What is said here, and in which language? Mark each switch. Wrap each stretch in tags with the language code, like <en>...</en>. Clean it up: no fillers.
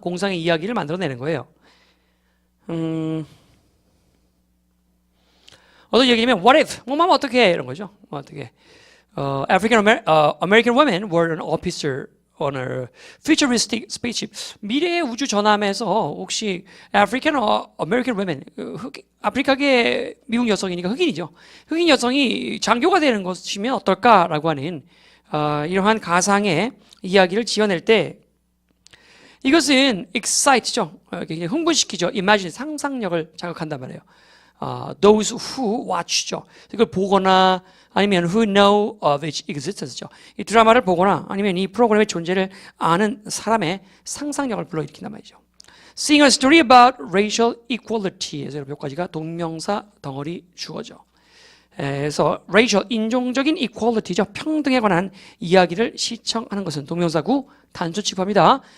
<ko>공상의 이야기를 만들어내는 거예요. 어떤 얘기냐면</ko> <en>what if,</en> <ko>뭐면 어떻게 이런 거죠. 어떻게</ko> <en>African American women were an officer on a futuristic spaceship.</en> <ko>미래의 우주 전함에서 혹시</ko> <en>African American women,</en> <ko>아프리카계 미국 여성이니까 흑인이죠. 흑인 여성이 장교가 되는 것이면 어떨까라고 하는 이러한 가상의 이야기를 지어낼 때 이것은 excite죠. 흥분시키죠. imagine, 상상력을 자극한단 말이에요.</ko> <en>those who watch죠.</en> <ko>이걸 보거나 아니면</ko> <en>who know of its existence죠.</en> <ko>이 드라마를 보거나 아니면 이 프로그램의 존재를 아는 사람의 상상력을 불러일으킨단 말이죠.</ko> <en>Seeing a story about racial equality에서</en> <ko>몇 가지가 동명사 덩어리 주어죠. 그래서 racial, 인종적인 equality죠. 평등에 관한 이야기를 시청하는 것은 동명사구 단수 취급합니다.</ko>